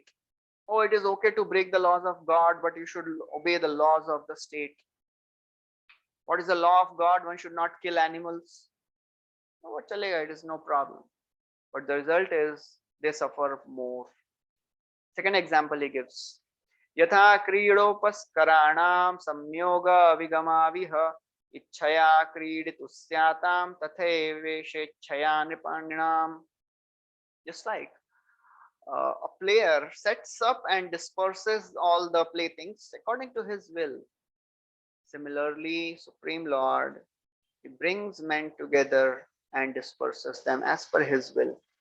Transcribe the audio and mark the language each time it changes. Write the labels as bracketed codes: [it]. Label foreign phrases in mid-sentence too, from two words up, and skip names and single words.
[en] Oh, it is okay to break the laws of God, but you should obey the laws of the state. What is the law of God? One should not kill animals. Oh, chalega, it is no problem. But the result is they suffer more. Second example he gives. [sa] Yatha kriyopaskaranam samyoga vigamaviha ichchaya kriditusyatam tathe veshechchaya nipaninam. [en] Just like a player sets up and disperses all the playthings according to his will. Similarly, Supreme Lord, he brings men together and disperses them as per his will.